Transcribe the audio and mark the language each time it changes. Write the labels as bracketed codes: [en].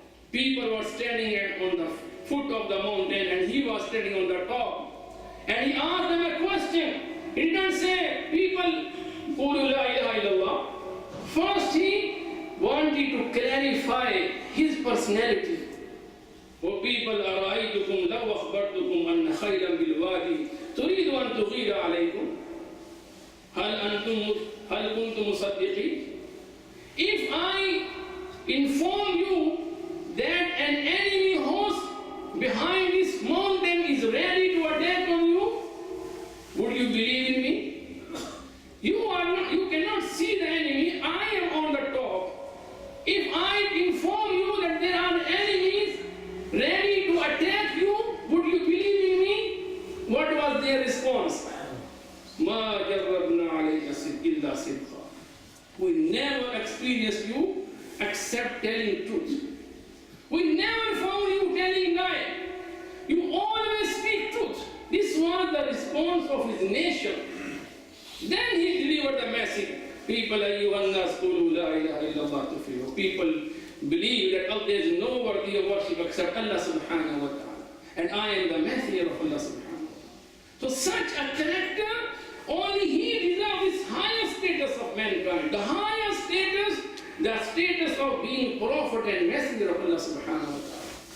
[en] People were standing on the foot of the mountain and he was standing on the top. And he asked them a question. He didn't say, people, [ar] Qulu la ilaha illallah. [en] First he wanted to clarify his personality. O people, [ar] أَرَأَيْتُكُمْ لَوْ أَخْبَرْتُكُمْ أَنَّ خَيْرًا بِالْوَادِ تُرِيدُ أَن تُغِيرَ عَلَيْكُمْ هَلْ كُنْتُمْ مُصَدِّقِينَ. [en] If I inform you that an enemy host behind this mountain is ready to attack on you, would you believe in me? You cannot see the enemy. I am on the top. If I inform you that there are enemies ready to attack you, would you believe in me? What was their response? [ar] مَا جَرَّبْنَا عَلَيْكَ إِلَّا صِدْقًا. [en] We never experienced you except telling truth. We never found you telling lie. You always speak truth. This was the response of his nation. Then he delivered the message. [ar] People, أَيُّهَا قُولُوا لَا إِلَهَ إِلَّا اللَّهُ تُفْلِحُونَ. [en] People believe that there is no worthy of worship except Allah subhanahu wa ta'ala. And I am the messenger of Allah subhanahu wa ta'ala. So such a character, only he deserves this highest status of mankind. The highest status, the status of being prophet and messenger of Allah subhanahu wa ta'ala.